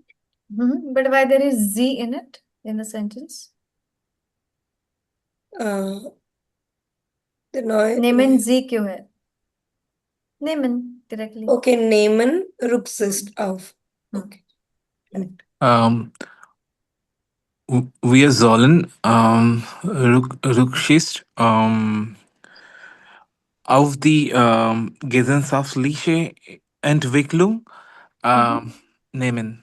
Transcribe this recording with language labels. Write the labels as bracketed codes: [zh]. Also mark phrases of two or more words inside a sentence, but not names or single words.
[en] But why there is Z in it in the sentence? The neue. [de] Nehmen Z [hi] क्यों है? [en] Nehmen directly. [de] Okay, nehmen Rücksicht auf. [en] Okay. Correct. [de] Wir sollen Rücksicht auf die gesellschaftliche Entwicklung nehmen.